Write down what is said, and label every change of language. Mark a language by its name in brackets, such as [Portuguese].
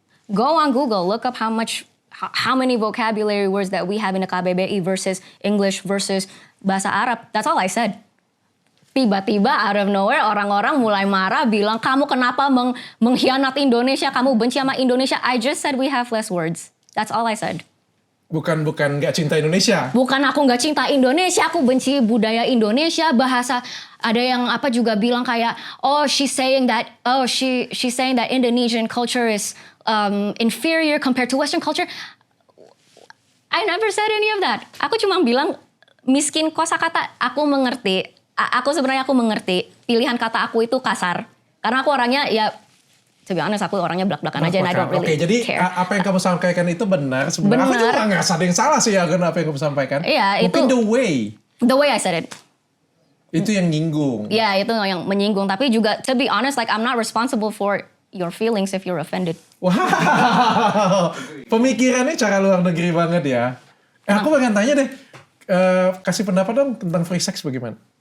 [English] Go on Google, look up how many vocabulary words that we have in the KBBI versus English versus bahasa Arab. That's all I said. [Indonesian] Tiba-tiba [English] out of nowhere [Indonesian] orang-orang mulai marah bilang kamu kenapa mengkhianati Indonesia, kamu benci sama Indonesia. [English] I just said we have less words. That's all I said. [Indonesian] Bukan nggak cinta Indonesia. Bukan aku nggak cinta Indonesia, aku benci budaya Indonesia, bahasa. Ada yang juga bilang kayak [English] she's saying that Indonesian culture is inferior compared to Western culture. I never said any of that. [Indonesian] Aku cuma bilang miskin kosakata. Aku mengerti. Aku mengerti pilihan kata aku itu kasar. Karena aku orangnya ya, [English] to be honest, [Indonesian] aku orangnya belak-belakan aja. [English] And I don't really [Indonesian] jadi [English] care. [Indonesian] Apa yang kamu sampaikan itu benar. Sebenarnya aku juga nggak ada yang salah sih ya dengan apa yang kamu sampaikan. Iya, mungkin itu [English] the way I said it. [Indonesian] Itu yang nyinggung. Ya, itu yang menyinggung. Tapi juga, [English] to be honest, like I'm not responsible for your feelings if you're offended. [Indonesian] Wow, pemikirannya cara luar negeri banget ya. Aku pengen tanya deh, kasih pendapat dong tentang [English] free sex [Indonesian] bagaimana?